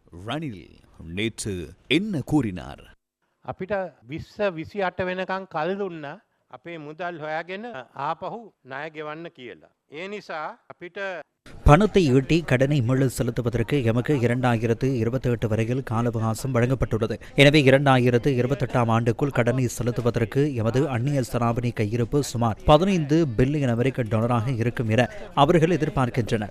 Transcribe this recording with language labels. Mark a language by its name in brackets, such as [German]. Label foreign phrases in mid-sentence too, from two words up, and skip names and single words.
[Tamil] ரணில் நேற்று என்ன கூறினார்? [Sinhala] අපිට 20-28 වෙනකන් කල් දුන්නා අපේ මුදල් හොයාගෙන ආපහු ණය ගෙවන්න කියලා. ඒ නිසා අපිට [Tamil] பணத்தை ஈட்டி கடனை மீள செலுத்துவதற்கு எமக்கு 2028 வரையில் கால அவகாசம் வழங்கப்பட்டுள்ளது. எனவே 2028 ஆண்டுக்குள் கடனை செலுத்துவதற்கு எமது அந்நிய செலாவணி கையிருப்பு சுமார் 15 பில்லியன் அமெரிக்க டாலராக இருக்கும் என அவர்கள் எதிர்பார்க்கின்றனர்.